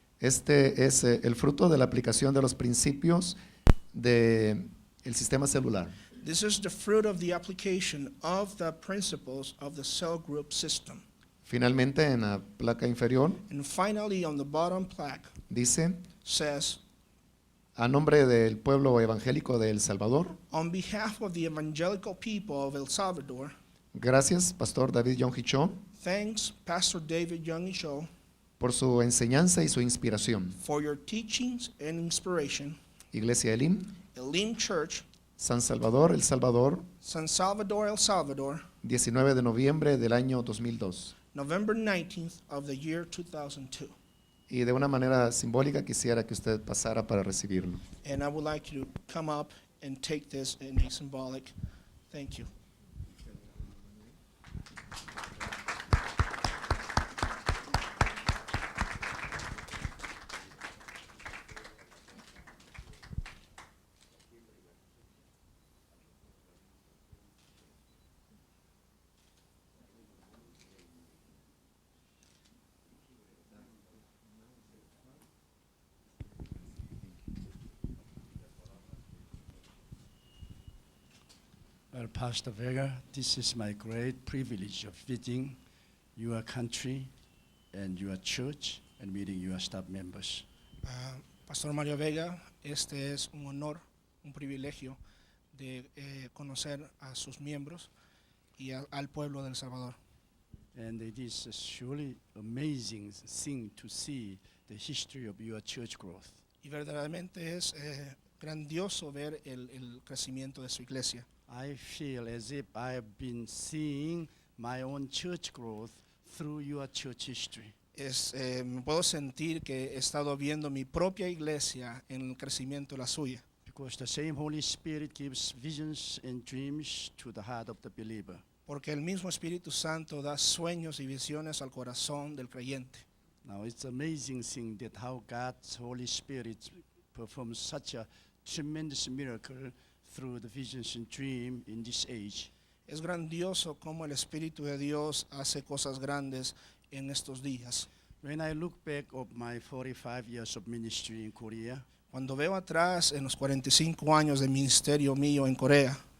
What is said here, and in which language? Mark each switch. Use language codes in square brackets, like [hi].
[es] Este es el fruto de la aplicación de los principios del sistema celular. [en] This is the fruit of the application of the principles of the cell group system. [es] Finalmente, en la placa inferior [en] And finally, on the bottom plaque [es] dice, [en] says, [es] a nombre del pueblo evangélico de El Salvador, [en] on behalf of the evangelical people of El Salvador, [es] gracias, Pastor David Yonggi Cho, [en] thanks, Pastor David Young Cho, [es] por su enseñanza y su inspiración. [en] for your teachings and inspiration. [es] Iglesia Elim, [en] Elim Church, [es] San Salvador, El Salvador, [en] San Salvador, El Salvador, [es] 19 de noviembre del año 2002. [en] November 19th of the year 2002. [es] Y de una manera simbólica quisiera que usted pasara para recibirlo. [en] And I would like you to come up and take this in a symbolic. Thank you. Well, Pastor Vega, this is my great privilege of visiting your country and your church and meeting your staff members. [es] Pastor Mario Vega, este es un honor, un privilegio de conocer a sus miembros y al pueblo de El Salvador. [en] And it is surely amazing thing to see the history of your church growth. [es] Y verdaderamente es grandioso ver el crecimiento de su iglesia. [en] I feel as if I have been seeing my own church growth through your church history. [es] Me puedo sentir que he estado viendo mi propia iglesia en el crecimiento de la suya. [en] Because the same Holy Spirit gives visions and dreams to the heart of the believer. [es] Porque el mismo Espíritu Santo da sueños y visiones al corazón del creyente. [en] Now it's amazing thing that how God's Holy Spirit perform such a tremendous miracle through the visions and dream in this age. [es] Es grandioso cómo el Espíritu de Dios hace cosas grandes en estos días. [en] When I look back of my 45 years of ministry in Korea, [es] Cuando veo atrás en los 45 años de ministerio mío en Corea,